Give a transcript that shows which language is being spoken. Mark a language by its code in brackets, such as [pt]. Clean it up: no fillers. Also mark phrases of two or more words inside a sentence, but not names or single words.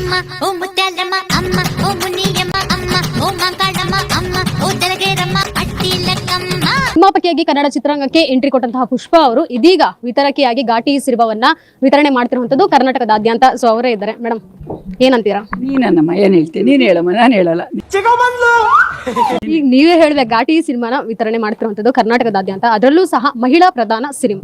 [te] అమ్మ ఓ ముత్యాలమ్మ అమ్మ ఓ మునియమ్మ అమ్మ ఓ ಮಂಗಳಮ್ಮ ಅಮ್ಮ ಓ ತೆಲಗೇರಮ್ಮ ಅಟ್ಟಿಲಕ್ಕಮ್ಮ. [kn] ನಿರ್ಮಾಪಕಿಯಾಗಿ ಕನ್ನಡ ಚಿತ್ರರಂಗಕ್ಕೆ ಎಂಟ್ರಿ ಕೊಟ್ಟಂತಹ ಪುಷ್ಪಾ ಅವರು ಇದೀಗ ವಿತರಕಿಯಾಗಿ ಘಾಟಿ ಸಿರಿಬವನ್ನ ವಿತರಣೆ ಮಾಡ್ತಿರುವಂತದ್ದು ಕರ್ನಾಟಕದಾದ್ಯಂತ. ಸೊ ಅವರೇ ಇದ್ದಾರೆ. ಮೇಡಮ್ ಏನಂತೀರಾ? ನೀನಮ್ಮ ಏನ್ ಹೇಳ್ತೀನಿ, ನೀನ್ ಹೇಳಮ್ಮ, ನಾನು ಹೇಳಲ್ಲ. ಈಗ ನೀವೇ ಹೇಳ್ಬೇಕು, ಘಾಟಿ ಸಿನಿಮಾನ ವಿತರಣೆ ಮಾಡ್ತಿರುವಂತದ್ದು ಕರ್ನಾಟಕದಾದ್ಯಂತ, ಅದರಲ್ಲೂ ಸಹ ಮಹಿಳಾ ಪ್ರಧಾನ ಸಿನಿಮಾ.